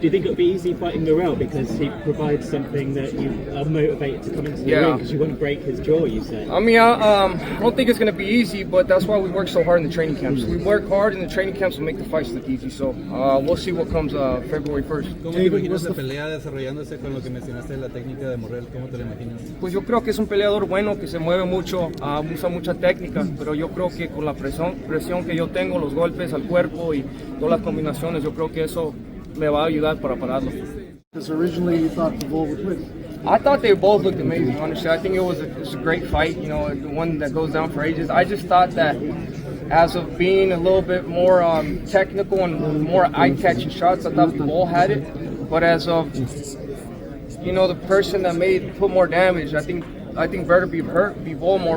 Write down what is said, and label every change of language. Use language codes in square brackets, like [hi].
[en] Do you think it would be easy fighting Morrell because he provides something that you are motivated to come into the ring because you want to break his jaw, you say? I mean, I don't think it's going to be easy, but that's why we work so hard in the training camps. We work hard in the training camps to make the fights look easy, so we'll see what comes February 1st. [es] ¿Cómo te imaginas la pelea desarrollándose con lo que mencionaste de la técnica de Morrell? ¿Cómo te la imaginas? Pues yo creo que es un peleador bueno, que se mueve mucho, usa mucha técnica, pero yo creo que con la presión que yo tengo, los golpes al cuerpo y todas las combinaciones, yo creo que eso me va a ayudar para pararlo. [en] Because originally you thought Bivol would win. I thought they both looked amazing, honestly. I think it was a great fight, you know, the one that goes down for ages. I just thought that as of being a little bit more technical and more eye-catching shots, I thought Bivol had it. But as of, you know, the person that put more damage, I think better be hurt Bivol more.